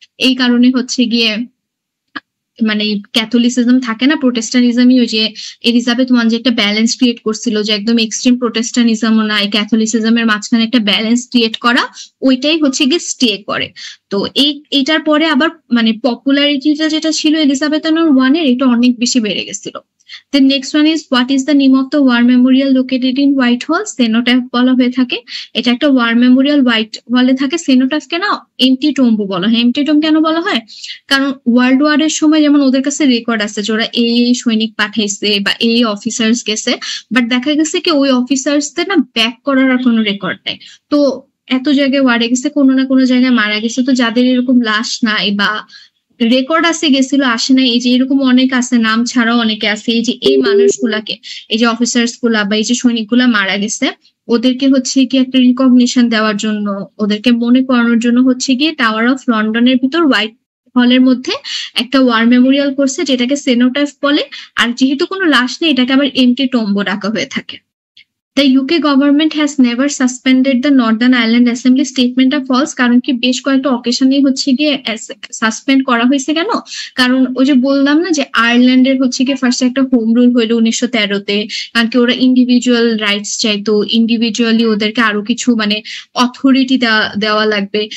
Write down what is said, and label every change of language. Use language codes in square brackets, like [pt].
[bn] এই কারণে হচ্ছে গিয়ে মানে ক্যাথলিসিজম থাকে না, প্রোটেস্টানিজমই ওই যে এলিজাবেথ ওয়ান যে একটা ব্যালেন্স ক্রিয়েট করছিল, যে একদম এক্সট্রিম প্রোটেস্টানিজমও নাই, ক্যাথলিসিজমের মাঝখানে একটা ব্যালেন্স ক্রিয়েট করা, ওইটাই হচ্ছে গিয়ে স্টে করে। তো এইটার পরে আবার মানে পপুলারিটিটা যেটা ছিল এলিজাবেথ ওয়ানের, এটা অনেক বেশি বেড়ে গেছিল। [en] The next one is, what is the name of the war memorial located in Whitehall? [bn] Cenotaph বলা হয়ে থাকে। এটা একটা ওয়ার মেমোরিয়াল হোয়াইট হলে থাকে। সেনোটাফকে না এমটি টম্বু বলা হয়। এমটি টম্ব কেন বলা হয়? কারণ ওয়ার্ল্ড ওয়ারের সময় যেমন ওদের কাছে রেকর্ড আছে যে ওরা এই সৈনিক পাঠাইছে বা এই অফিসার্স গেছে, বাট দেখা গেছে কি ওই অফিসার্সদের না ব্যাক করার আর কোনো রেকর্ড নেই। তো এত জায়গায় ওয়ারে গেছে, কোনো না কোনো জায়গায় মারা গেছে, তো যাদের এরকম লাশ নাই বা রেকর্ড আছে গেছিল আসে না, এই যে এরকম অনেক আছে, নাম ছাড়াও অনেকে আছে, এই যে এই মানুষগুলাকে, এই যে অফিসার্স গুলা বা এই যে সৈনিকগুলা মারা গেছে, ওদেরকে হচ্ছে কি একটা রিকগনিশন দেওয়ার জন্য, ওদেরকে মনে করানোর জন্য হচ্ছে গিয়ে টাওয়ার অফ লন্ডনের ভিতর হোয়াইট হলের মধ্যে একটা ওয়ার মেমোরিয়াল করছে, যেটাকে সেনোটাইফ বলে। আর যেহেতু কোনো লাশ নেই, এটাকে আবার এমটি টম্বো ডাকা হয়ে থাকে। [en] The UK government has never suspended the Northern Ireland Assembly. [bn] স্টেটমেন্টটা false, কারণ কি বেশ কয়েকটা অকেশনে হচ্ছে গিয়ে সাসপেন্ড করা হয়েছে। কেন? কারণ ওই যে বললাম না যে আয়ারল্যান্ডের হচ্ছে গিয়ে ফার্স্টে একটা হোম রুল হইলো 1913-তে, কারণ কি ওরা ইন্ডিভিজুয়াল রাইটস চাইতো, ইন্ডিভিজুয়ালি ওদেরকে আরো কিছু মানে অথরিটি দেওয়া লাগবে।